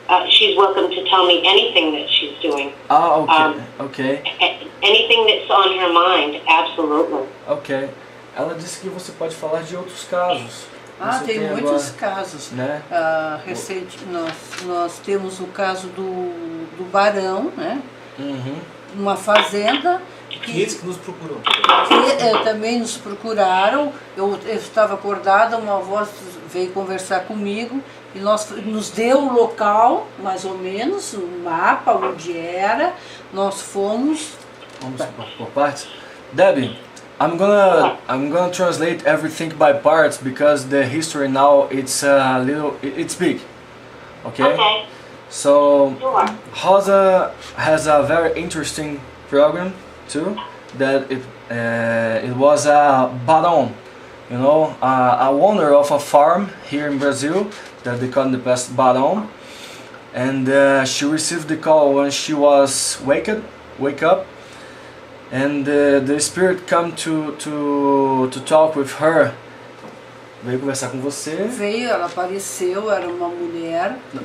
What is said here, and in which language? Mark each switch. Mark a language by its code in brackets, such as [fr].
[en] She's welcome to tell me anything that she's doing. Okay. Anything that's on her mind, absolutely. Ok. [pt] Ela disse que você pode falar de outros casos. Tem muitos casos. Né? Recente, nós temos o caso do Barão, né? Uma fazenda. Que eles que nos procuram. Também nos procuraram. Eu estava acordada, uma voz veio conversar comigo e nos deu o local, mais ou menos, o mapa, onde era. Nós fomos... Vamos por partes. [en] Debbie, I'm gonna translate everything by parts because the history now it's big. Okay? So Rosa has a very interesting program too. That it was a baron, a owner of a farm here in Brazil that they call the past baron, and she received the call when she was wake up, and the spirit come to talk with her. [pt] Veio conversar com você. Veio, ela apareceu, era uma mulher.